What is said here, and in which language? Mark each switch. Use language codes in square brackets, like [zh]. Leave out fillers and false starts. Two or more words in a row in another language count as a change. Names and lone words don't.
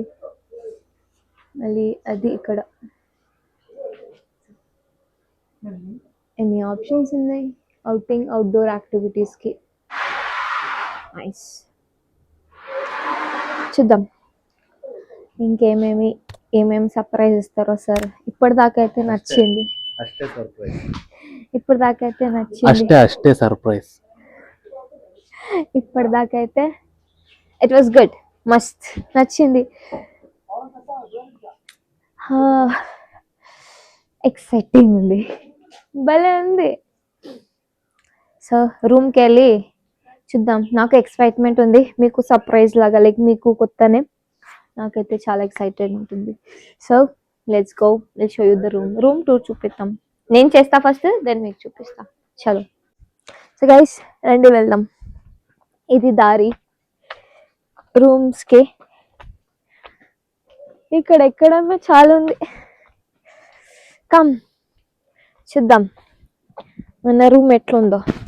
[te] మళ్ళీ అది ఇక్కడ ఎన్ని ఆప్షన్స్ ఉన్నాయి అవుటింగ్ [en] outdoor activities. [te] నైస్. చూద్దాం ఏమేమి సర్ప్రైజ్ ఇస్తారో సార్. ఇప్పటిదాకా అయితే నచ్చింది, [kn] ಅಷ್ಟೇ ಸರ್ಪ್ರೈಸ್. [te] ఇప్పటిదాకా అయితే నచ్చింది, [kn] ಅಷ್ಟೇ ಸರ್ಪ್ರೈಸ್. [te] ఇప్పటిదాకా అయితే [en] it was good, [te] మస్త్ నచ్చింది. ఎక్సైటింగ్ ఉంది, భలే ఉంది. సో రూమ్కి వెళ్ళి చూద్దాం. నాకు ఎక్సైట్మెంట్ ఉంది, మీకు సర్ప్రైజ్ లాగా, లైక్ మీకు కొత్తనే, నాకైతే చాలా ఎక్సైటెడ్ ఉంటుంది. [en] so let's go, will show you the room tour చూపిస్తాం. [te] నేను చేస్తా ఫస్ట్, దెన్ మీకు చూపిస్తా. చలో. [en] so guys [te] రండి వెళ్దాం. ఇది దారి రూమ్స్కి. ఇక్కడ ఎక్కడన్నా చాలా ఉంది. కమ్ చూద్దాం మన రూమ్ ఎట్లుందో.